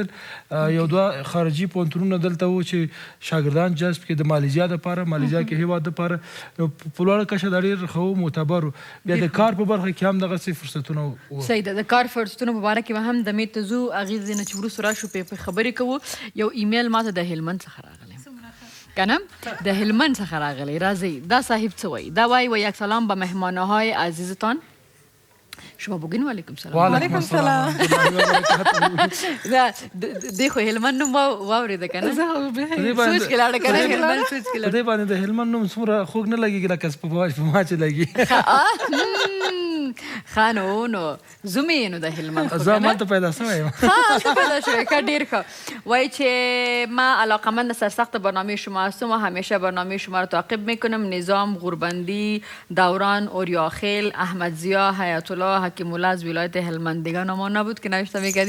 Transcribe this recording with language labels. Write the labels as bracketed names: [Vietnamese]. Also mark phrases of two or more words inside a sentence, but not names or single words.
[Pashto] یو دوه خارجي پوهنتونونه دلته وو چې شاګردان جذب کړي د مالیزیا دپاره، مالیزیا کې هیواد دپاره په لوړه کچه دا ډېر ښه معتبر و. بیا د کار په برخه کې هم دغسې فرصتونه وو. صحیح ده. د کار فرصتونو په باره کې به هم دمې ته ځو هغې ځای نه چې وروسته راشو پې خبرې کوو. یو ایمیل ماته د هلمند څخه راغلی کنم د هلمند څخه راغلی. راځئ دا صاحب څه وایي؟ دا وایي [Persian] یک سلام به مهمانهای عزیزتان شما بگین [Pashto] وعلیکم سلام. [Arabic] وعلیکم السلام. [Pashto] دی خو هلمند نوم واورېده که نه؟ سوچ کې لاړه که نه هلمند سوچ کې په دې باندې د هلمند نوم څومره خوږ نه لګېږي لکه سپما چې لګي. ښه نو زوم یې نو د هلمند زه همالته پیدا شوی یم. ښه پیدا شوی ښه ډېر ښه. وایي چې [Persian] ما علاقمند سرسخت برنامه شما هستم و همیشه برنامه شما را تعقیب میکنم. نظام غوربندی، دوران، اوریاخیل، احمد ضیا، حیات الله، حکیم الله از ولایت هلمند. دیگه نامان نبود که نوشته میکردی.